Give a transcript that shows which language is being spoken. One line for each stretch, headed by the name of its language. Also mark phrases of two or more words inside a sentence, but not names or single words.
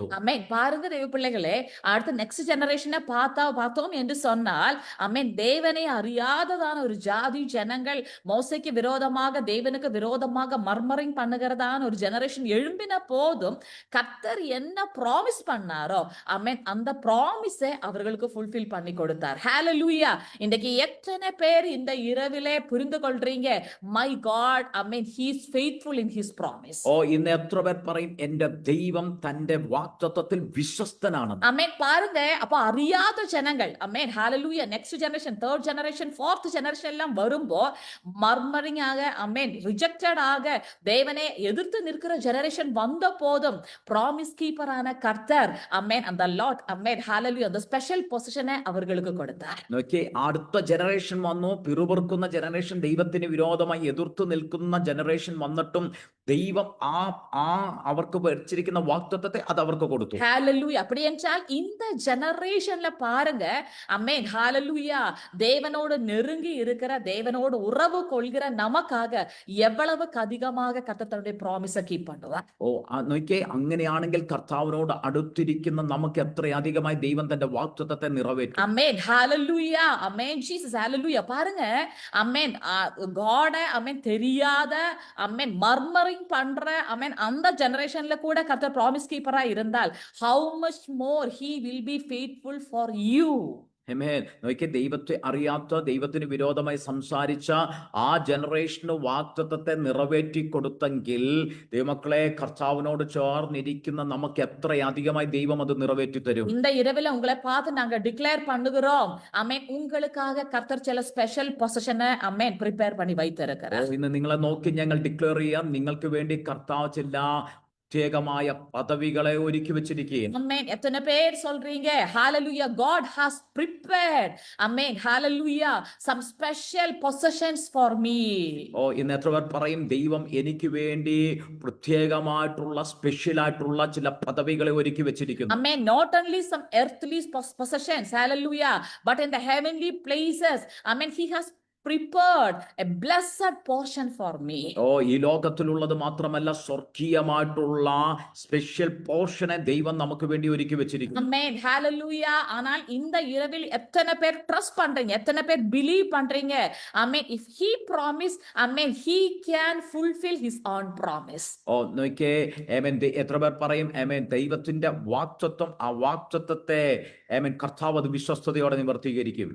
Tamil: அமேன் பாருங்க தேவ பிள்ளைகளே, அடுத்த
English: next generation
Tamil: பார்த்தோம் என்று சொன்னால், அமேன் தேவனை அறியாததான ஒரு ஜாதி ஜனங்கள் மோசைக்கு விரோதமாக, தேவனுக்கு விரோதமாக மர்மரிங் பண்ணுகிறதான ஒரு ஜெனரேஷன் எழும்பின போதும் கர்த்தர் என்ன ப்ராமிஸ் பண்ணாரோ, அமேன் அந்த ப்ராமிஸை அவர்களுக்கு ஃபுல்ஃபில் பண்ணி கொடுத்தார். ஹalleluya. இன்றைக்கு எத்தனை பேர் இந்த இரவிலே புரிந்து கொள்றீங்க,
English: my God,
Tamil: அமேன்
English: he is faithful in his promise.
Malayalam: ഇന്ന് എത്ര പേർ പറയും, എന്റെ ദൈവം തന്റെ വാഗ്ദത്തത്തിൽ വിശ്വസ്തനാണ്?
Tamil: அமேன் பாருங்க, அப்ப அறியாத ஜனங்கள், அமேன் ஹalleluya,
English: next generation, third generation, fourth generation
Tamil: எல்லாம் வரும்போ மர்மரிங் ஆக, அமேன் ரிஜெக்டட் ஆக, தேவனை எதிர்த்து நிற்கிற ஜெனரேஷன் வந்த போதும்
English: promise keeper
Tamil: கர்த்தர், அமேன் அந்த லாட், அமேன் ஹalleluya, அந்த
English: special position
Tamil: அவர்களுக்கு கொடுத்தார்.
Malayalam: നോക്കിയേ, അടുത്ത ജനറേഷൻ വന്നു, പിറുപിറുക്കുന്ന ജനറേഷൻ, ദൈവത്തിന് വിരോധമായി എതിർത്ത് നിൽക്കുന്ന ജനറേഷൻ വന്നിട്ടും ദൈവം അവർക്ക് വെച്ചിരിക്കുന്ന വാഗ്ദത്തത്തെ അത് അവർക്ക് കൊടുത്തു.
Tamil: ஹalleluya. அப்படி என்றால் இந்த ஜெனரேஷன்ல பாருங்க, அமேன் ஹalleluya, தேவனோடு நெருங்கி இருக்கிற, தேவனோடு உறவு கொள்கிற நமக்காக எவ்வளவுக்கு அதிகமாக கர்த்தர் தன்னுடைய ப்ராமிஸை கீப் பண்ணுவார்.
Malayalam: നോക്കിയേ, അങ്ങനെയാണെങ്കിൽ കർത്താവിനോട് അടുത്തിരിക്കുന്ന നമുക്ക് എത്രയധികമായി ദൈവം തന്റെ വാഗ്ദത്തത്തെ നിറവേറ്റും.
Tamil: அமேன் ஹalleluya. அமேன் ஜீசஸ் ஹalleluya. பாருங்க அமேன் காட், அமேன் தெரியாத, அமேன் மர்மரிங் பண்ற, அமேன் அந்த ஜெனரேஷன்ல கூட கர்த்தர்
English: promise keeper
Tamil: இருந்தால்,
English: how much more he will be faithful for you.
Malayalam: നോക്കിയ, ദൈവത്തെ അറിയാത്ത, ദൈവത്തിന് വിരോധമായി സംസാരിച്ച ആ ജനറേഷന് വാഗ്ദത്തത്തെ നിറവേറ്റി കൊടുത്തെങ്കിൽ, ദൈവമക്കളെ, കർത്താവിനോട് ചേർന്നിരിക്കുന്ന നമുക്ക് എത്രയധികമായി ദൈവം അത് നിറവേറ്റി തരും.
Tamil: இந்த இரவில் உங்களை பார்த்து நாங்க டிக்ளேர் பண்ணுகிறோம், அமேன் உங்களுக்காக கர்த்தர் சில
English: special position
Tamil: அமேன் ப்ரிப்பேர் பண்ணி வைத்திருக்கிறார்.
Malayalam: ഇന്ന് നിങ്ങളെ നോക്കി ഞങ്ങൾ ഡിക്ലെയർ ചെയ്യാം, നിങ്ങൾക്ക് വേണ്ടി കർത്താവ് ചില പ്രത്യേകമായ പദവികളെ ഒരുക്കി വെച്ചിരിക്കുകയും
English: Amen.
Tamil: எத்தனை பேர் சொல்றீங்க
English: hallelujah God has prepared amen hallelujah some special possessions for me.
Malayalam: ഇന്ന് എത്ര പേർ പറയും ദൈവം എനിക്ക് വേണ്ടി പ്രത്യേകമായിട്ടുള്ള സ്പെഷ്യൽ ആയിട്ടുള്ള ചില പദവികളെ ഒരുക്കി വെച്ചിരിക്കുന്നു.
English: Amen. Not only some earthly possessions hallelujah but in the heavenly places amen he has prepared a blessed portion for me.
Malayalam: ഈ ലോകത്തിലുള്ളത് മാത്രമല്ല സ്വർഗീയമായിട്ടുള്ള സ്പെഷ്യൽ പോർഷനെ ദൈവം നമുക്ക് വേണ്ടി ഒരുക്കി വെച്ചിരിക്കുന്നു.
English: Amen. Hallelujah.
Tamil: ஆனால் இந்த இரவில் எத்தனை பேர் ட்ரஸ்ட் பண்றீங்க எத்தனை பேர் பிலீவ் பண்றீங்க
English: amen if he promise amen he can fulfill his own promise.
Malayalam: നോക്കിയേ ആമേൻ എത്ര പേർ പറയും ആമേൻ ദൈവത്തിന്റെ വാക്തത്വം ആ വാക്തത്വത്തെ ആമേൻ കർത്താവ് അത് വിശ്വസ്തയോടെ നിവർത്തീകരിക്കും.